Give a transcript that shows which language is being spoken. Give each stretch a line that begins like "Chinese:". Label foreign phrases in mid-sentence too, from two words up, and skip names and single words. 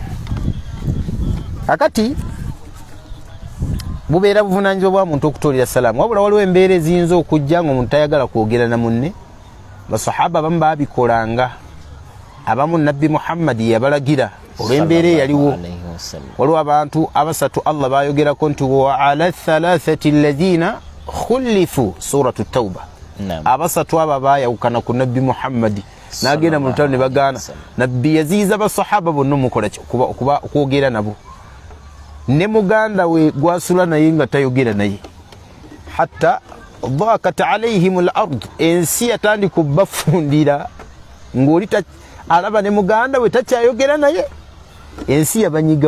Ganda: Akati bubeera buvunaanyizibwa bwa muntu okutolera salaamu, wabula waliwo embeera eziyinza okujja ng'omuntu tayagala kwogera na munne. Basahaba abamu baabikolanga, abamu Nabbi Muhammad yabalagira olw'embeera eyaliwo. Waliwo abantu abasatu Allah bayogerako nti
Arabic: وعلى الثلاثة الذين خلفوا
Ganda: suratu tauba. Abasatu abo baayawukana ku Nabbi Muhammad n'agenda mu lutalo ne bagaana. Nabbi yaziiza basahaba bonna omukola kuba okwogera nabo, ne muganda we gwasula naye nga tayogera naye,
Arabic: حتى ضاقت عليهم الأرض,
Ganda: ensi yatandika obbafundira ng'oli alaba ne muganda we takyayogera naye, ensi yabanyiga.